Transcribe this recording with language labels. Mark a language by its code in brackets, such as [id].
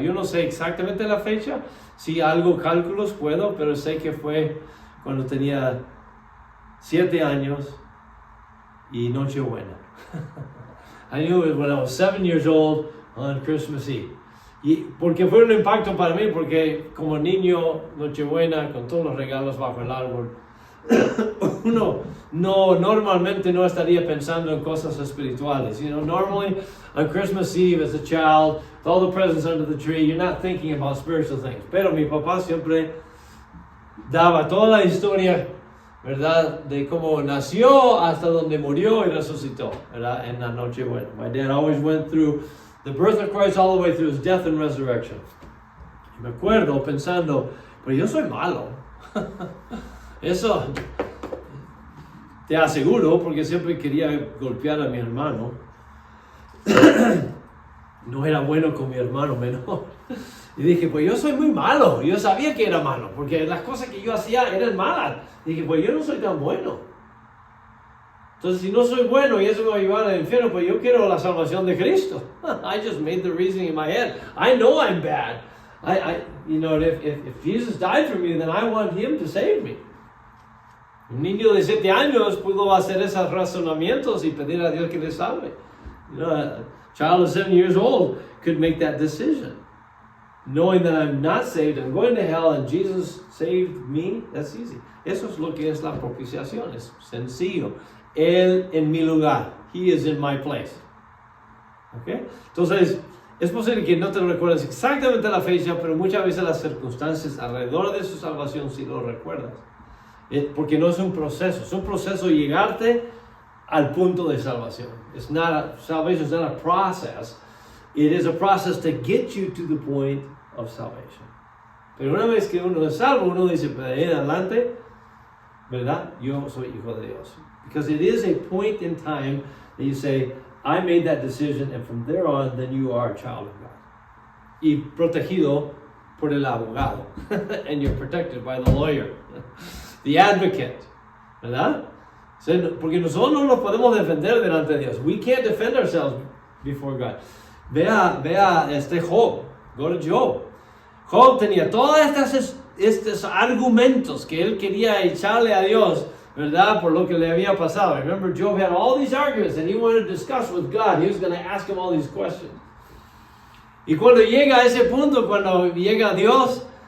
[es] Yo no sé exactamente la fecha, si algo cálculos puedo, pero sé que fue cuando tenía 7 años y Nochebuena. [en] I knew it when I was 7 years old on Christmas Eve. [es] Y porque fue un impacto para mí, porque como niño, Nochebuena, con todos los regalos bajo el árbol, uno normalmente no estaría pensando en cosas espirituales. [en] Normally on Christmas Eve as a child, with all the presents under the tree, you're not thinking about spiritual things. [es] Pero mi papá siempre daba toda la historia, ¿verdad? De cómo nació hasta donde murió y resucitó, ¿verdad? En la Nochebuena. [en] My dad always went through the birth of Christ all the way through his death and resurrection. [es] Y me acuerdo pensando, pero yo soy malo. Eso te aseguro, porque siempre quería golpear a mi hermano. No era bueno con mi hermano menor. Y dije, pues yo soy muy malo. Yo sabía que era malo, porque las cosas que yo hacía eran malas. Dije, pues yo no soy tan bueno. Entonces, si no soy bueno y eso me va a llevar al infierno, pues yo quiero la salvación de Cristo. [en] I just made the reasoning in my head. I know I'm bad. If Jesus died for me, then I want Him to save me. [es] Un niño de 7 años pudo hacer esos razonamientos y pedir a Dios que le salve. [en] A child of 7 years old could make that decision. Knowing that I'm not saved, I'm going to hell, and Jesus saved me, that's easy. [es] Eso es lo que es la propiciación, es sencillo. Él en mi lugar. [en] He is in my place. [es] ¿Okay? Entonces, es posible que no te recuerdes exactamente la fecha, pero muchas veces las circunstancias alrededor de su salvación sí lo recuerdas. Porque no es un proceso llegarte al punto de salvación. [en] Salvation is not a process. It is a process to get you to the point of salvation. [es] Pero una vez que uno es salvo, uno dice, pues ahí en adelante, ¿verdad? Yo soy hijo de Dios. [en] Because it is a point in time that you say, I made that decision, and from there on, then you are a child of God. [es] Y protegido por el abogado. [en] And you're protected by the lawyer. The advocate, ¿verdad? [es] Porque nosotros no nos podemos defender delante de Dios. [en] We can't defend ourselves before God. [es] Vea Job. [en] Go to Job. [es] Job tenía todos estos argumentos que él quería echarle a Dios, ¿verdad? Por lo que le había pasado. [en] Remember, Job had all these arguments and he wanted to discuss with God. He was going to ask him all these questions. [es] Y cuando llega a ese punto, cuando llega Dios,